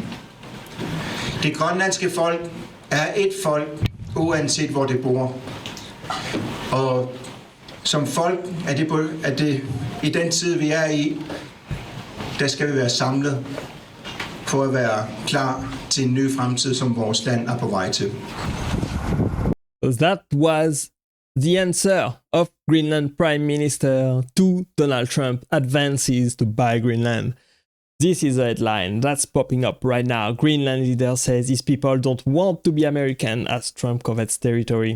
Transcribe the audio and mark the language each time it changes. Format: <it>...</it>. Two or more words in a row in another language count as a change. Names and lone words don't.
<da>Det grønlandske folk er et folk, uanset hvor det bor. Og som folk er det i den tid, vi er i, der skal vi være samlet for at være klar til en ny fremtid, som vores land er på vej til.</da> <en>That was the answer of Greenland Prime Minister to Donald Trump advances to buy Greenland. This is a headline that's popping up right now. Greenland leader says his people don't want to be American as Trump covets territory.</en>